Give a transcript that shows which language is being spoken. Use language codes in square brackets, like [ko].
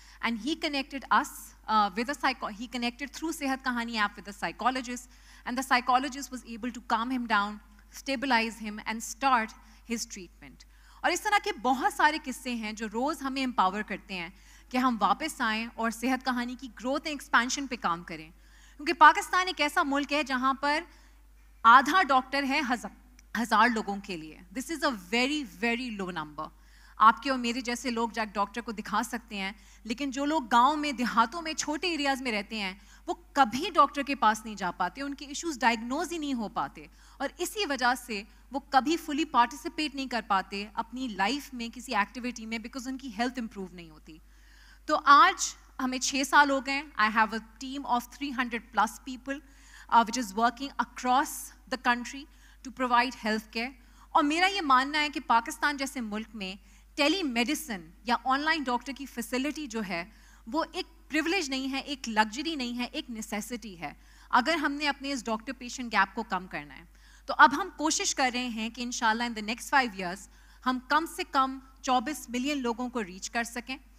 [en] And he connected اس with he connected through Sehat Kahani app with a psychologist and the psychologist was able to calm him down, stabilize him and start his treatment. [ur] اور اس طرح کے بہت سارے قصے ہیں جو روز ہمیں امپاور کرتے ہیں کہ ہم واپس آئیں اور صحت کہانی کی [en] growth and expansion [ur] پہ کام کریں. کیونکہ پاکستان ایک ایسا ملک ہے جہاں پر آدھا ڈاکٹر ہے 1000 لوگوں کے لیے. [en] This is a very very low number. [ur] آپ کے اور میرے جیسے لوگ جا ڈاکٹر کو دکھا سکتے ہیں, لیکن جو لوگ گاؤں میں, دیہاتوں میں, چھوٹے ایریاز میں رہتے ہیں وہ کبھی ڈاکٹر کے پاس نہیں جا پاتے, ان کے ایشوز ڈائگنوز ہی نہیں ہو پاتے, اور اسی وجہ سے وہ کبھی فلی پارٹیسپیٹ نہیں کر پاتے اپنی لائف میں کسی ایکٹیویٹی میں, بیکاز ان کی ہیلتھ امپروو نہیں ہوتی. تو آج ہمیں 6 سال ہو گئے. [en] I have a team of 300+ people which is working across the country to provide health care. [ur] اور میرا یہ ماننا ہے کہ پاکستان جیسے ملک میں ٹیلی میڈیسن یا آن لائن ڈاکٹر کی فیسلٹی جو ہے وہ ایک پریولیج نہیں ہے, ایک لگژری نہیں ہے, ایک نیسیسٹی ہے اگر ہم نے اپنے اس ڈاکٹر پیشنٹ گیپ کو کم کرنا ہے. تو اب ہم کوشش کر رہے ہیں کہ انشاءاللہ [en] in the next 5 years [ur] ہم کم سے کم 24 ملین لوگوں کو ریچ کر سکیں.